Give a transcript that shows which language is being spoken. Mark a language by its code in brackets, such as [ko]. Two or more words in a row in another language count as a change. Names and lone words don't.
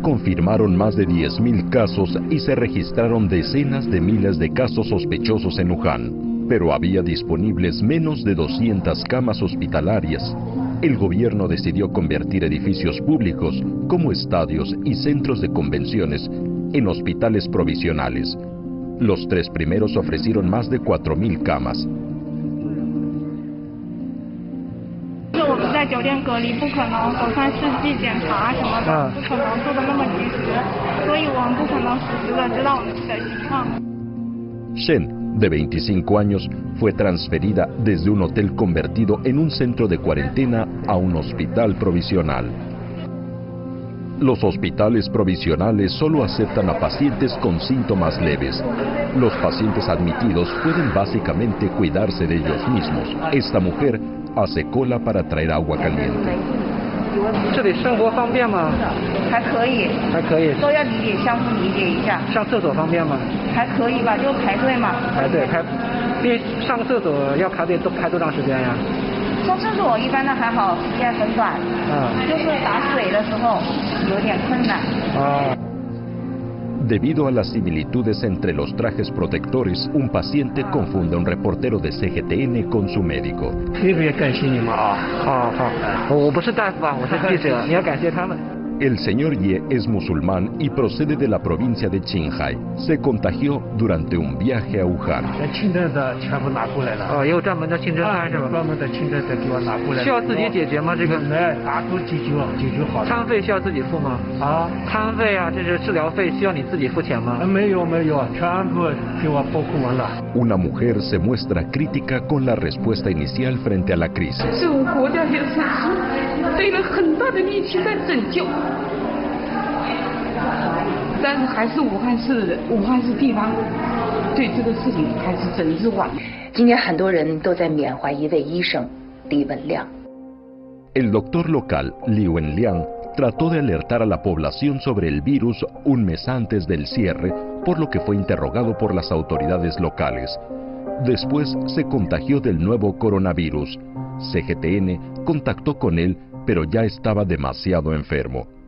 [es] confirmaron más de 10.000 casos y se registraron decenas de miles de casos sospechosos en Wuhan, pero había disponibles menos de 200 camas hospitalarias. El gobierno decidió convertir edificios públicos como estadios y centros de convenciones en hospitales provisionales. Los 3 primeros ofrecieron más de 4.000 camas. [zh] 我们在酒店隔离，不可能核酸试剂检查什么的，不可能做的那么及时，所以我们不可能实时的知道我们自己的情况。 [es] Shen, de 25 años, fue transferida desde un hotel convertido en un centro de cuarentena a un hospital provisional. Los hospitales provisionales solo aceptan a pacientes con síntomas leves. Los pacientes admitidos pueden básicamente cuidarse de ellos mismos. Esta mujer hace cola para traer agua caliente. [zh] 这里生活方便吗？还可以，还可以。都要理解，相互理解一下。上厕所方便吗？还可以吧，就排队嘛。排队排，因为上厕所要排队，都排多长时间呀？上厕所一般的还好，时间很短。就是打水的时候有点困难。 [es] Debido a las similitudes entre los trajes protectores, un paciente confunde a un reportero de CGTN con su médico. [zh] 特别感谢你们啊！好好，我不是大夫啊，我是记者，你要感谢他们。 [es] El señor Ye es musulmán y procede de la provincia de Qinghai. Se contagió durante un viaje a Wuhan. [zh] 清真的全部拿过来了。也有专门的清真餐是吧？专门的清真的给我拿过来。需要自己解决吗？这个？来，拿出解决好。餐费需要自己付吗？啊，餐费啊，这是治疗费，需要你自己付钱吗？没有，全部给我包括完了。 [es] Una mujer se muestra crítica con la respuesta inicial frente a la crisis. [zh] 这个国家也是费了很大的力气在拯救。但是还是武汉市地方对这个事情还是整治晚。今天很多人都在缅怀一位医生李文亮。 [es] El doctor local Li Wenliang trató de alertar a la población sobre el virus un mes antes del cierre, por lo que fue interrogado por las autoridades locales. Después se contagió del nuevo coronavirus. CGTN contactó con él, pero ya estaba demasiado enfermo.